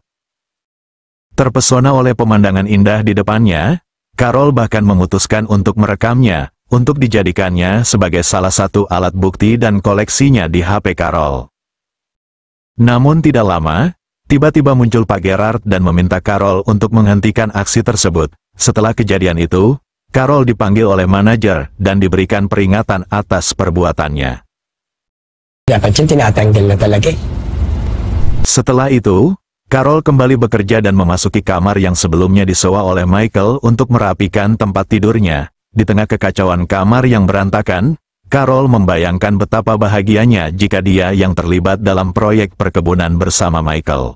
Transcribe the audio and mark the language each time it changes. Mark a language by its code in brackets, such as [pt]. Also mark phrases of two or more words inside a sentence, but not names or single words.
[id] Terpesona oleh pemandangan indah di depannya, Carol bahkan memutuskan untuk merekamnya, untuk dijadikannya sebagai salah satu alat bukti dan koleksinya di HP Carol. Namun tidak lama, Tiba-tiba muncul Pak Gerard dan meminta Carol untuk menghentikan aksi tersebut. Setelah kejadian itu, Carol dipanggil oleh manajer dan diberikan peringatan atas perbuatannya. [tl] Dapat siya tinatanggal na talaga. [id] Setelah itu, Carol kembali bekerja dan memasuki kamar yang sebelumnya disewa oleh Michael untuk merapikan tempat tidurnya. Di tengah kekacauan kamar yang berantakan, Carol membayangkan betapa bahagianya jika dia yang terlibat dalam proyek perkebunan bersama Michael.